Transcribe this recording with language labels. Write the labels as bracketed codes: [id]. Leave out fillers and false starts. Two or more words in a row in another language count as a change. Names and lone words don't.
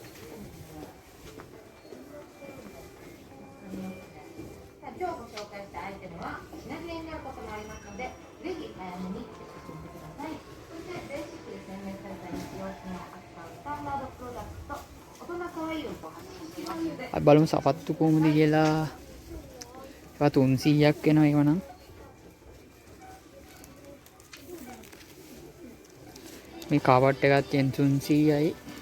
[ja] 今日ご紹介したアイテムは品切れになることもありますので、ぜひ早めにチェックしてください。そしてベーシックで洗練された日用品を扱うスタンダードプロダクトと大人可愛いをご発信していますので、 [si] අපි බලමු සපත්තු කොහොමද කියලා. ඒවා 300ක් වෙනවා ඒවා නම්. මේ කාවට් එකත් yen 300යි.